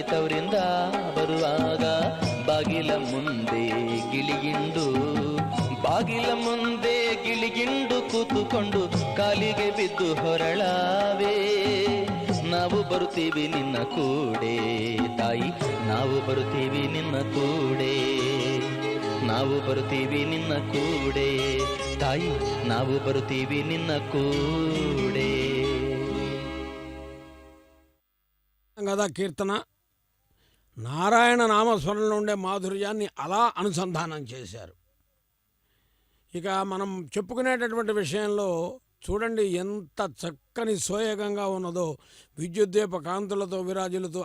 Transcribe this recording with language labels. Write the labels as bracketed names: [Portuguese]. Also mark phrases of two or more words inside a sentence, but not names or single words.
[Kannada] ತವರಿಂದ ಬರುವಾಗ ಬಾಗಿಲ ಮುಂದೆ ಗಿಳಿಯಿಂಡು, ಬಾಗಿಲ ಮುಂದೆ ಗಿಳಿಗಿಂಡು ಕೂತುಕೊಂಡು ಕಾಲಿಗೆ ಬಿದ್ದು ಹೊರಳಾವೆ, ನಾವು ಬರುತ್ತೀವಿ ನಿನ್ನ ಕೂಡೆ ತಾಯಿ, ನಾವು ಬರುತ್ತೀವಿ ನಿನ್ನ ಕೂಡೆ, ನಾವು ಬರುತ್ತೀವಿ ನಿನ್ನ ಕೂಡೆ ತಾಯಿ, ನಾವು ಬರುತ್ತೀವಿ ನಿನ್ನ ಕೂಡೆ. [Telugu] కదా కీర్తన నారాయణ నామస్మరణలో ఉండే మాధుర్యాన్ని అలా అనుసంధానం చేశారు. ఇక మనం చెప్పుకునేటటువంటి విషయంలో చూడండి ఎంత చక్కని సోయగంగా ఉన్నదో, విద్యుద్దీప కాంతులతో విరాజులతో.